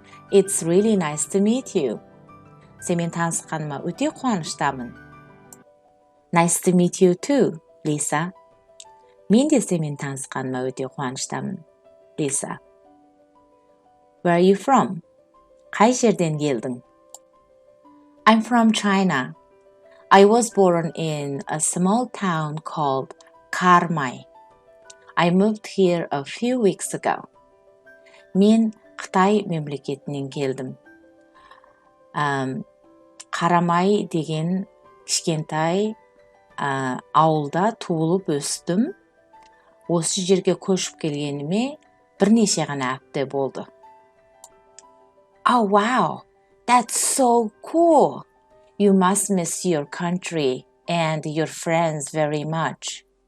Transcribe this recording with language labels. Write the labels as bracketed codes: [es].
[en] It's really nice to meet you. [kk] Сенімен танысқаныма өте қуаныштамын. [en] Nice to meet you too, Lisa. [kk] Мен де сенімен танысқаныма өте қуаныштамын, Lisa. [en] Where are you from? [kk] Қай жерден келдің? [en] I'm from China. I was born in a small town called Karamay. I moved here a few weeks ago. [kk] Мен Қытай мемлекетінен келдім. Қарамай деген кішкентай ауылда туылып өстім. Осы жерге көшіп келгеніме бірнеше ғана апта болды. [en] Oh wow, that's so cool. You must miss your country and your friends very much.